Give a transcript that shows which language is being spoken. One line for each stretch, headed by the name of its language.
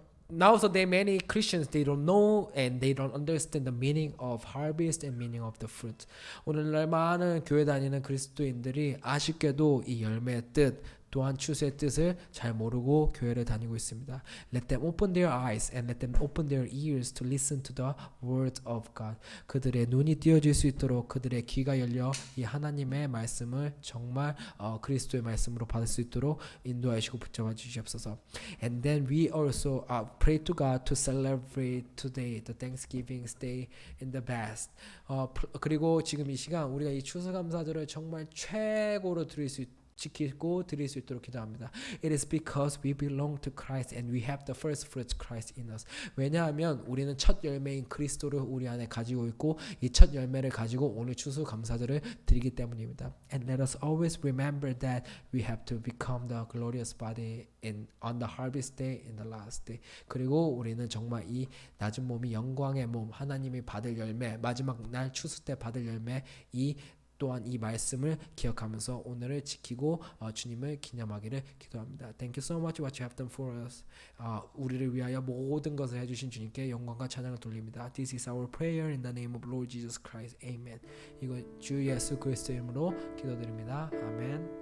English: Now so there are many Christians they don't know and they don't understand the meaning of harvest and meaning of the fruit.
Korean: 오늘날 많은 교회 다니는 그리스도인들이 아쉽게도 이 열매의 뜻 또한 추수의 뜻을 잘 모르고 교회를 다니고 있습니다.
English: Let them open their eyes and let them open their ears to listen to the words of God.
Korean: 그들의 눈이 띄어질 수 있도록 그들의 귀가 열려 이 하나님의 말씀을 정말 그리스도의 말씀으로 받을 수 있도록 인도하시고 붙잡아 주시옵소서.
English: And then we also pray to God to celebrate today the Thanksgiving Day in the best.
Korean: 그리고 지금 이 시간 우리가 이 추수감사절을 정말 최고로 지키고 드릴 수 있도록 기도합니다.
English: It is because we belong to Christ and we have the first fruits Christ in us.
Korean: 왜냐하면 우리는 첫 열매인 그리스도를 우리 안에 가지고 있고 이 첫 열매를 가지고 오늘 추수감사절을 드리기 때문입니다.
English: And let us always remember that we have to become the glorious body on the harvest day in the last day.
Korean: 그리고 우리는 정말 이 낮은 몸이 영광의 몸 하나님이 받을 열매 마지막 날 추수 때 받을 열매 또한 이 말씀을 기억하면서 오늘을 지키고 주님을 기념하기를 기도합니다.
English: Thank you so much what you have done for us.
Korean: 우리를 위하여 모든 것을 해주신 주님께 영광과 찬양을 돌립니다.
English: This is our prayer in the name of Lord Jesus Christ. Amen.
Korean: 이거 주 예수 그리스도 이름으로 기도드립니다. 아멘.